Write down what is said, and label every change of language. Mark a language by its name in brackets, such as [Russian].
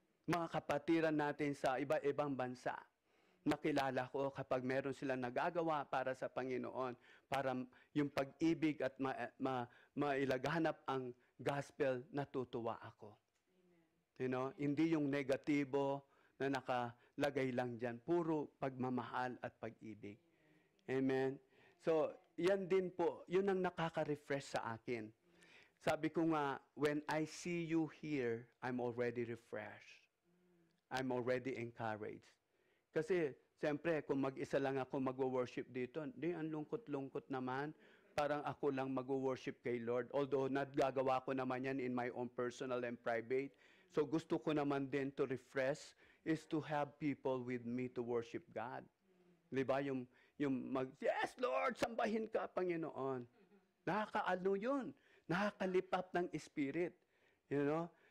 [Filipino] Mga kapatiran natin sa iba-ibang bansa, nakilala ko kapag meron silang nagagawa para sa Panginoon, para yung pag-ibig at mailaganap ang gospel, natutuwa ako. [English] You know, [Filipino] hindi yung negatibo na nakalagay lang dyan. Puro pagmamahal at pag-ibig. Amen? So, yan din po, yun ang nakaka-refresh sa akin. Sabi ko nga, [English] when I see you here, I'm already refreshed. I'm already encouraged. [Filipino] Kasi, siyempre, kung mag-isa lang ako mag-worship dito, di, ang lungkot-lungkot naman. Parang ako lang mag-worship kay Lord. [English] Although, [Filipino] nagagawa ko naman yan [English] in my own personal and private. So, [Filipino] gusto ko naman din [English] to refresh is to have people with me to worship God. [Filipino] Diba? Yes, Lord, sambahin ka, Panginoon. Nakakaano yun. Nakakalipap ng Spirit. [English] You know?